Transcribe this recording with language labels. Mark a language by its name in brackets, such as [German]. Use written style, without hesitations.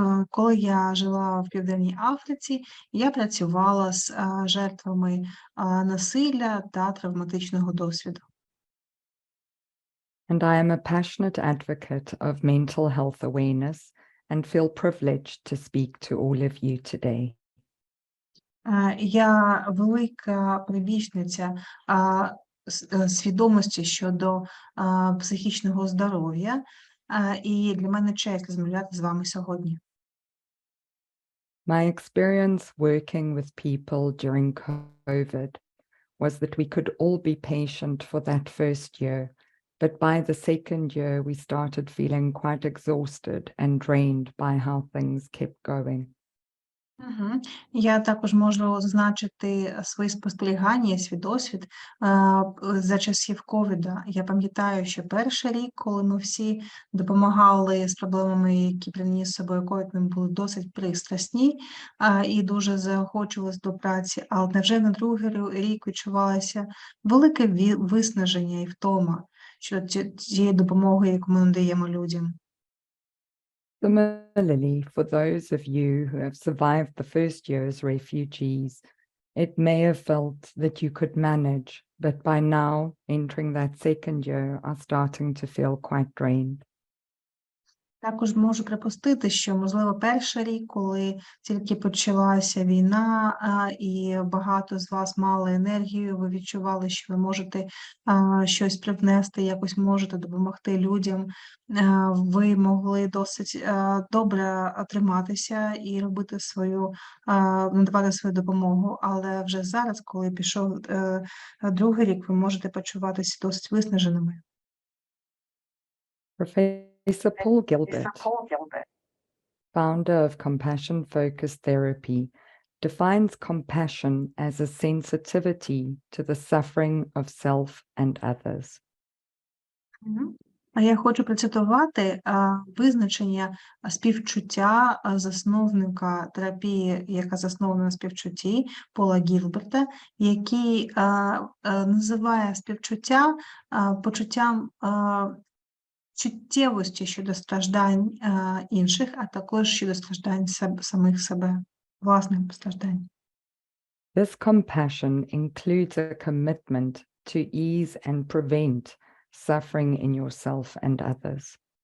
[Ukrainian] Коли я жила в Південній Африці, я працювала з жертвами насилля та травматичного досвіду. [English] And I am a passionate advocate of mental health awareness and feel privileged to speak to all of you today. [Ukrainian] Я велика прибічниця свідомості щодо психічного здоров'я, і для мене честь розмовляти з вами сьогодні. [English] My experience working with people during COVID was that we could all be patient for that first year, but by the second year we started feeling quite exhausted and drained by how things kept going. [Ukrainian] Я також можу зазначити свої спостерігання і свій досвід за часів ковіда. Я пам'ятаю, що перший рік, коли ми всі допомагали з проблемами, які приніс з собою ковід, ми були досить пристрасні і дуже заохочувалися до праці, але вже на другий рік відчувалося велике виснаження і втома щодо тієї допомоги, яку ми надаємо людям. [English] Similarly, for those of you who have survived the first year as refugees, it may have felt that you could manage, but by now, entering that second year, are starting to feel quite drained. [Ukrainian] Також можу припустити, що, можливо, перший рік, коли тільки почалася війна, і багато з вас мали енергію, ви відчували, що ви можете щось привнести, якось можете допомогти людям, ви могли досить добре триматися і робити надавати свою допомогу, але вже зараз, коли пішов другий рік, ви можете почуватися досить виснаженими. [English] Professor Paul Gilbert, founder of compassion-focused therapy, defines compassion as a sensitivity to the suffering of self and others. [Ukrainian] А я хочу процитувати визначення співчуття засновника терапії, яка заснована на співчутті, Пола Гілберта, який називає співчуття почуттям чуттєвості щодо страждань інших, а також щодо страждань самих себе, власних страждань. [English] This compassion includes a commitment to ease and prevent suffering in yourself and others.